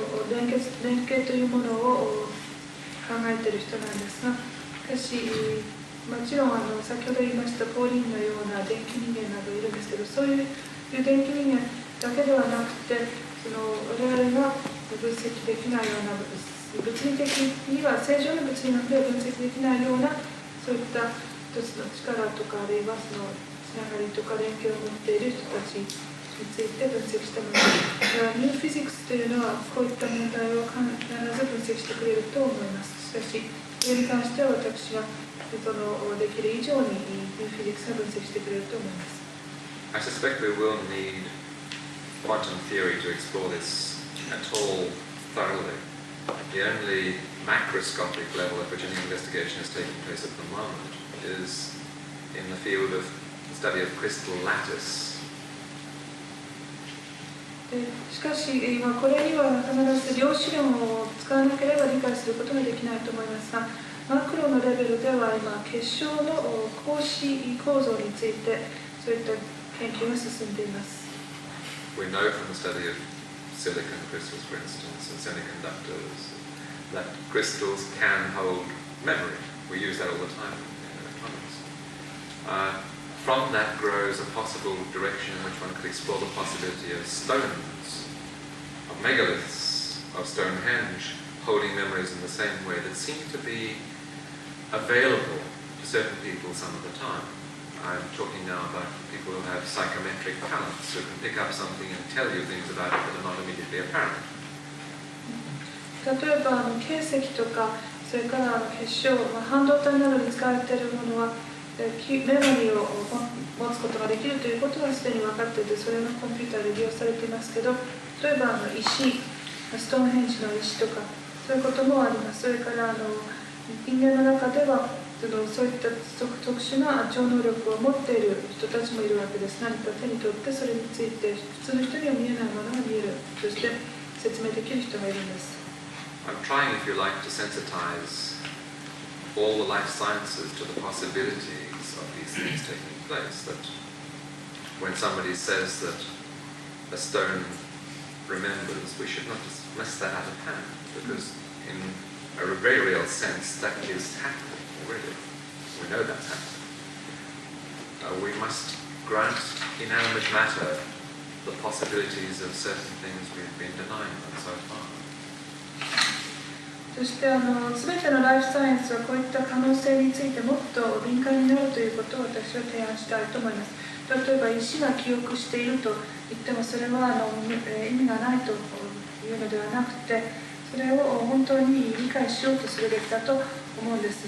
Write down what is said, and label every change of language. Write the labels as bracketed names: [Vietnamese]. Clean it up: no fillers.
[Japanese] 連携というものを考えている人なんですが、しかし、もちろん先ほど言いましたポーリンのような電気人間などいるんですけど、そういう電気人間だけではなくて、我々が分析できないような物理的には正常な物理学では分析できないようなそういった一つの力とかあるいはそのつながりとか連携を持っている人たちについて分析したものです。ニューフィジックスというのはこういった問題を必ず分析してくれると思います。しかしそれに関しては私ができる以上にニューフィジックスが分析してくれると思います。 [English] I suspect we will need quantum theory to explore this at all thoroughly. The only macroscopic level at which any investigation is taking place at the moment is in the field of the study of crystal lattice. [Japanese] しかし今これには必ず量子論を使わなければ理解することができないと思いますが、マクロのレベルでは今結晶の光子構造についてそういった研究が進んでいます。 [English] We know from the study of silicon crystals, for instance, and semiconductors, that crystals can hold memory. We use that all the time in electronics. From that grows a possible direction in which one could explore the possibility of stones, of megaliths, of Stonehenge, holding memories in the same way that seem to be available to certain people some of the time. I'm talking now about people who have psychometric talents, who can pick up something and tell you things about it that are not immediately apparent. [Japanese] 例えば形石とか、それから結晶、半導体などに使われているものはメモリーを持つことができるということはすでに分かっていて、それがコンピューターで利用されていますけど、例えば石ストーンヘンジの石とか、そういうこともあります。それから人間の中ではそういった特殊な超能力を持っている人たちもいるわけです。何か手に取ってそれについて普通の人には見えないものが見えるとして説明できる人がいるんです。 [English] I'm trying, if you like, to sensitize all the life sciences to the possibilities of these things taking place. That when somebody says that a stone remembers, we should not dismiss that out of hand, because in a very real sense, that is happening already. We know that's happening. We must grant inanimate matter the possibilities of certain things we've been denying them so far. [Japanese] そして全てのライフサイエンスはこういった可能性についてもっと敏感になるということを私は提案したいと思います。例えば石が記憶していると言ってもそれは意味がないというのではなくて、それを本当に理解しようとするべきだと思うんです。